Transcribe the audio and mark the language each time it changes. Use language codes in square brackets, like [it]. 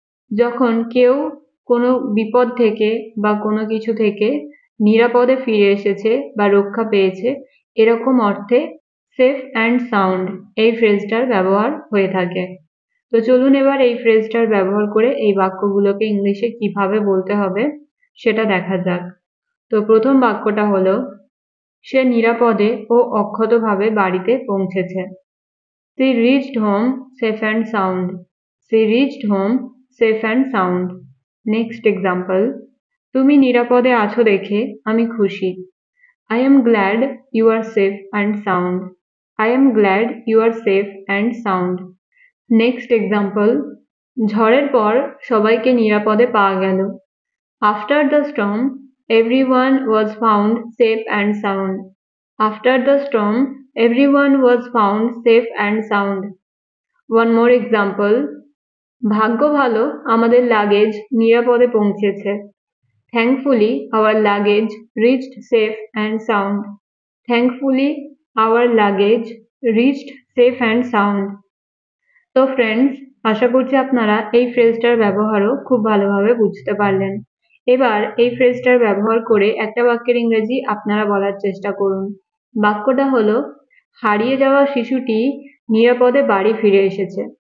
[bn] যখন কেউ কোনো বিপদ থেকে বা কোনো কিছু থেকে নিরাপদে ফিরে এসেছে বা রক্ষা পেয়েছে, এরকম অর্থে সেফ অ্যান্ড সাউন্ড এই ফ্রেজটার ব্যবহার হয়ে থাকে। তো চলুন এবার এই ফ্রেজটার ব্যবহার করে এই বাক্যগুলোকে ইংলিশে কিভাবে বলতে হবে সেটা দেখা যাক। তো প্রথম বাক্যটা হলো সে নিরাপদে ও অক্ষতভাবে বাড়িতে পৌঁছেছে। [en] She reached home safe and sound. She reached home safe and sound. Next example. [bn] তুমি নিরাপদে আছো দেখে আমি খুশি। [en] I am glad you are safe and sound. I am glad you are safe and sound. Next example. [bn] ঝড়ের পর সবাইকে নিরাপদে পাওয়া গেল। [en] After the storm, everyone was found safe and sound. After the storm, everyone was found safe and sound. One more example. [bn] ভাগ্য ভালো, আমাদের luggage নিরাপদে পৌঁছেছে। [en] Thankfully, our luggage reached safe and sound. Thankfully, our luggage reached safe and sound. [bn] তো friends, আশা করছি আপনারা এই ফ্রেজটার ব্যবহারও খুব ভালোভাবে বুঝতে পারলেন। এবার এই ফ্রেজটার ব্যবহার করে একটা বাক্যের ইংরেজি আপনারা বলার চেষ্টা করুন। বাক্যটা হলো হারিয়ে যাওয়া শিশুটি নিরাপদে বাড়ি ফিরে এসেছে।